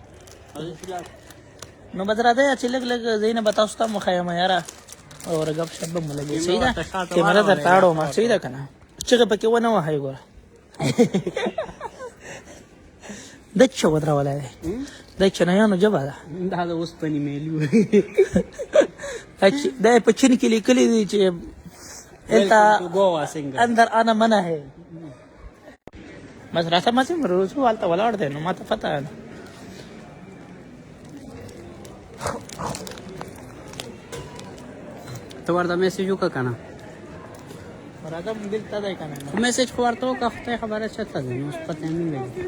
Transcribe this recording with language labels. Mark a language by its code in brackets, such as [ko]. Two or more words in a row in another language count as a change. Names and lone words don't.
[ps] نو بس راځئ چې لږ ځایونه به تاسو ته هم وښیم یاره او ګپ شپ به مو لګي صحیح ده کیمره درته اړوم صحیح ده که نه چغې پکې ونه وهئ ګوره دا څه ودرولی دی دا چینایانو ژبه ده دا د اوسپنې میلو دا یې په چین کې لیکلي دي چې دلته ګوا څنګه [ur] اندر آنا منع ہے [ps] بس راته ماسې روزو هلته ولاړ دی نو ما ته پته ده ته ورته میسج وکړه که نه راځه موبایل ته دی که نه خو میسج خو ورته وکړه خدای خبره چېرته دی نو اوس پته یې نه لګي